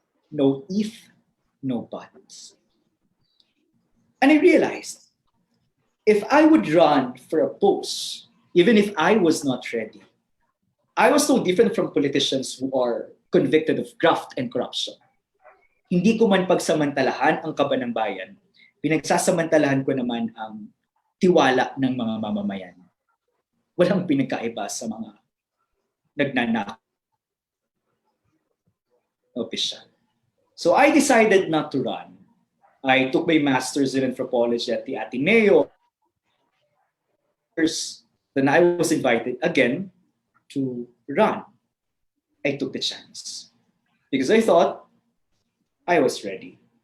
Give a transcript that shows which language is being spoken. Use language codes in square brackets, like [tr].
[en] No if, no buts. And I realized, if I would run for a post, even if I was not ready, I was so different from politicians who are convicted of graft and corruption. [tl] Hindi ko man pagsamantalahan ang kaba ng bayan, pinagsasamantalahan ko naman ang tiwala ng mga mamamayan. Walang pinagkaiba sa mga nagnanakaw official. [en] So I decided not to run. I took my master's in anthropology at the Ateneo. Then I was invited again to run. I took the chance because I thought I was ready.